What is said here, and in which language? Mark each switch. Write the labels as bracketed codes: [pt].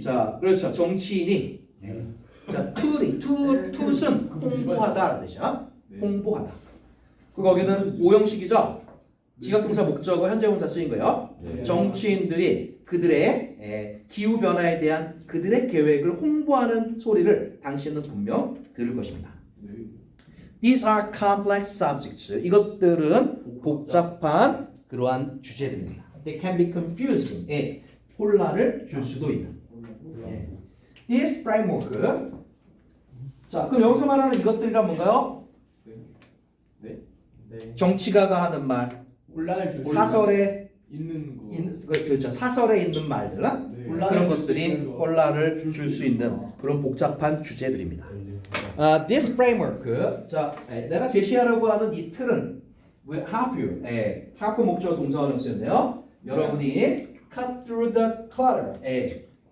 [ko] 자 그렇죠 정치인이 자 to는 홍보하다라는 뜻이야. 홍보하다. 그 거기는 오형식이죠. 지각동사 목적어 현재분사 쓰인 거예요. 네. 정치인들이 그들의 기후 변화에 대한 그들의 계획을 홍보하는 소리를 당신은 분명 들을 것입니다. [en] These are complex subjects. [ko] 이것들은 복잡한 그러한 주제들입니다. [en] They can be confusing. [ko] 혼란을 줄 수도 있는. [en] This framework. [ko] 자, 그럼 여기서 말하는 이것들이란 뭔가요? 네. 정치가가 하는 말, 혼란을 줄 수 사설에 있는 거. 그렇죠. 사설에 있는 말들, 네. 그런 것들이 혼란을 줄 수 있는 그런 복잡한 주제들입니다. [en] This framework. [ko] 자, 내가 제시하려고 하는 이 틀은 harp 목적 동사원형 쓰였네요. 여러분이 [en] cut through the clutter.